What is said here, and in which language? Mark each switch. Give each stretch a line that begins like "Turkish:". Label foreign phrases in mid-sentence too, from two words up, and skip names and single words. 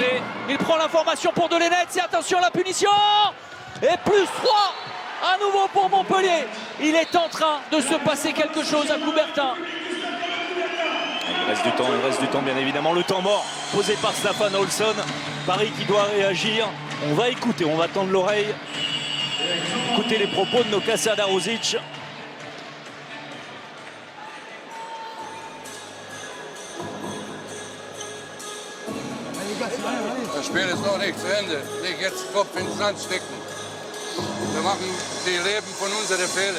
French: Il prend l'information pour Dolenets et attention la punition. Et plus 3 à nouveau pour Montpellier. Il est en train de se passer quelque chose à Coubertin. Il reste du temps bien évidemment. Le temps mort posé par Staffan Olsson. Paris qui doit réagir. On va écouter, on va tendre l'oreille. Écoutez les propos de Nokassa Darusic.
German: Das Spiel ist noch nicht zu Ende. Nicht jetzt Kopf in den Sand stecken. Wir machen die Leben von unseren Fehler.